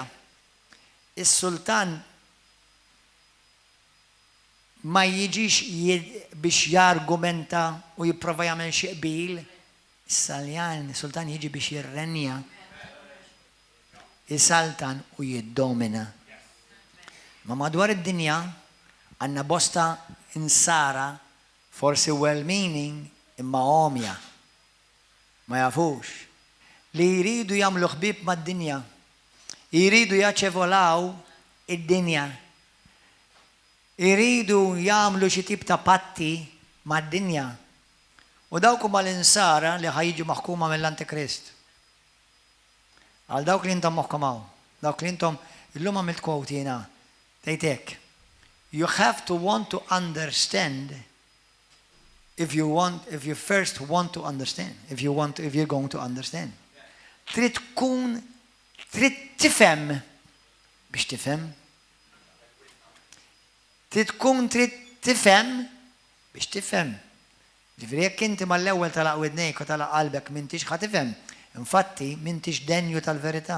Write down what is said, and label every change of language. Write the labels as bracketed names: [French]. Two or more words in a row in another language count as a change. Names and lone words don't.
[Maltese] Is-sultan ma jiġix biex jargumenta u jipprova jagħmel xi qbil. Is-sultan jiġi biex jirrenja. Isaltan u jiddomina. Ma madwar id-dinja għandna bosta insara forsi well-meaning imma omja. Ma jafux. Li jridu jagħmlu ħbieb mad-dinja. Jridu jaċevolaw id-dinja. Jridu jagħmlu xi tip ta' patti mad-dinja. U dawk huma l-insara li ħajġu maħkuma mill-Antikrist. Għal dawk li intom moħħkom hawn. Dawk li intom illum għamilt quote jiena. Tgħidlek. [English] You have to want to understand if you first want to understand, if you're going to understand. [Maltese] Trid tifhem biex tifhem. Trid tifhem biex tifhem. Ġifieri jekk inti mal-ewwel talaq widnejk u talaq qalbek m'intix ħatifhem, infatti m'intix denju tal-verità.